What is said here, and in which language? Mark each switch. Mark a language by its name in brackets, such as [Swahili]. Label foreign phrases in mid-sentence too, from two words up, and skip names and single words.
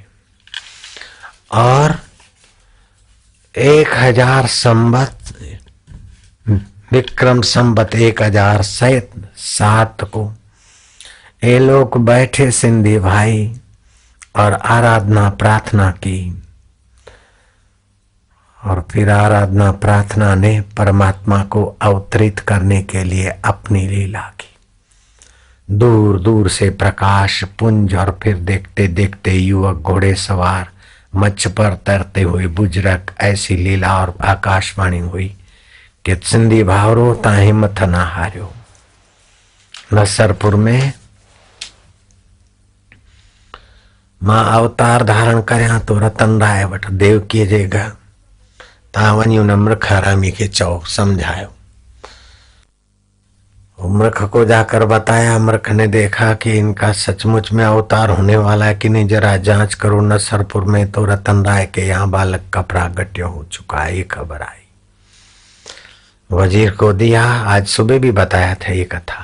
[Hindi] और 1000 संवत विक्रम संवत 1007 को ये लोग बैठे सिंधी भाई और आराधना प्रार्थना की, और फिर आराधना प्रार्थना ने परमात्मा को अवतरित करने के लिए अपनी लीला की। दूर दूर से प्रकाश पुंज, और फिर देखते देखते युवक घोड़े सवार, मच्छ पर तैरते हुए बुजुर्ग, ऐसी लीला और आकाशवाणी हुई कि [Sindhi] सिंधी भावरो ता हिम्मत ना हारियो। नसरपुर में मां अवतार धारण करया तो रतन राय वट देवकीअ जे घर ता वञी उन मृख हरामी के चौ समझायो। [Hindi] मृख को जाकर बताया। मृख ने देखा कि इनका सचमुच में अवतार होने वाला है कि नहीं, जरा जांच करो। नसरपुर में तो रतन राय के यहाँ बालक का प्रागट्य हो चुका है, ये खबर आई। वजीर को दिया, आज सुबह भी बताया था ये कथा।